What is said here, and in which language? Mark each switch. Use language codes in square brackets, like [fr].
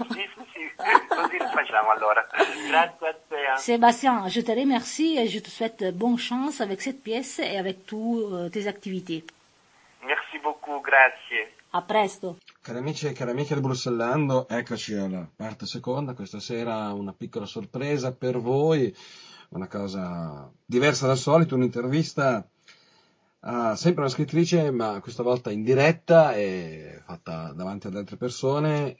[it] Sì, così lo facciamo allora. Grazie a te. [fr] Sébastien, je te remercie et je te souhaite bonne chance avec cette pièce et avec toutes tes activités. Merci beaucoup, grazie. [it] A presto. Cari amici e cari amiche del Brussellando, eccoci alla parte seconda. Questa sera una piccola sorpresa per voi, una cosa diversa dal solito, un'intervista a sempre una scrittrice, ma questa volta in diretta e fatta davanti ad altre persone.